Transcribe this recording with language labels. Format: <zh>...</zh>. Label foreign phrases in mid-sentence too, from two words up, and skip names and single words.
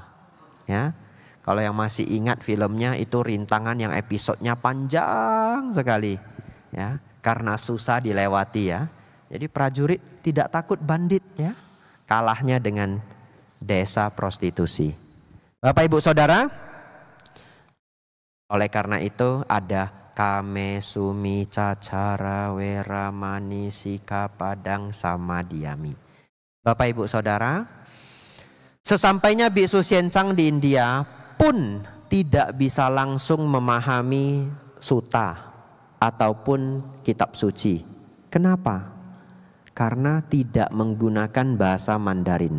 <id>Ya, kalau yang masih ingat filmnya itu rintangan yang episodenya panjang sekali. Ya, karena susah dilewati ya. Jadi prajurit tidak takut bandit ya. Kalahnya dengan desa prostitusi. Bapak Ibu Saudara, oleh karena itu ada</id> <pi>kame sumi cacara weramani sika padang samadhyami.</pi> <id>Bapak Ibu Saudara, sesampainya Biksu Xianchang di India pun tidak bisa langsung memahami sutta ataupun kitab suci. Kenapa? Karena tidak menggunakan bahasa Mandarin.</id>